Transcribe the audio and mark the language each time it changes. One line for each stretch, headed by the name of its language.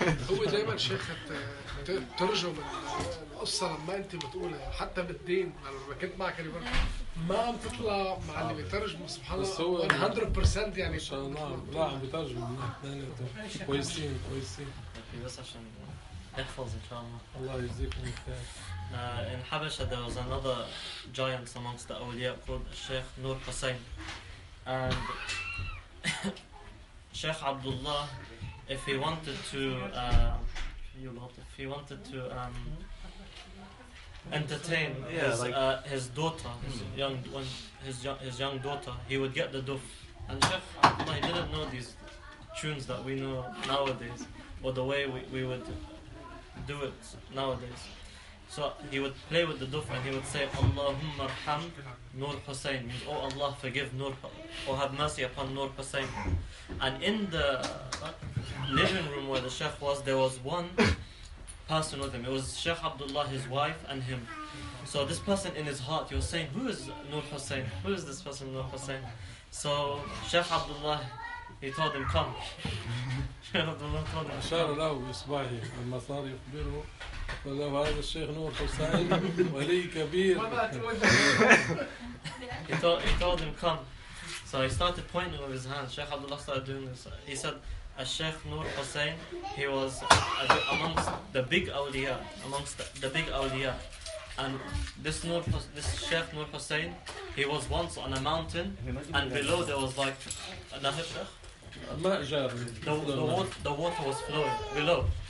Arabic: هو دايما شيخ ترجم القصة لما انت بتقولها، حتى بالدين لما كنت معك اللي بقول ما عم تطلع مع اللي بترجمه، سبحان الله 100% يعني ان شاء الله لا عم بترجم كويسين بس عشان يحفظ ان شاء الله. الله يجزيكم الخير.
English: In Habasha, there was another giant amongst the awliya called Sheikh Nur Hussain. And Sheikh Abdullah, if he wanted to entertain his daughter, his young daughter, he would get the duf And Sheikh Abdullah, he didn't know these tunes that we know nowadays, or the way we would do it nowadays. So he would play with the duff and he would say, Allahumma arham Nur Hussain. Means, oh Allah, forgive Nur, or have mercy upon Nur Hussain. And in the living room where the Sheikh was, there was one person with him. It was Sheikh Abdullah, his wife, and him. So this person in his heart, he was saying, who is Nur Hussain? Who is this person, Nur Hussain? So Sheikh Abdullah, he told him, come. Sheikh Abdullah told him, Ashar Allahu Isbahi, Al Masari Yukbiru.
Arabic: فلو هذا الشيخ نور حسين ولي كبير.
English: he told him come. So he started pointing with his hand. Sheikh Abdullah started doing this. He said, "Sheikh Nur Hussain, he was amongst the big awliya, amongst the big awliya. And this Nur, this Sheikh Nur Hussain, he was once on a mountain, and below there was like the water was flowing below.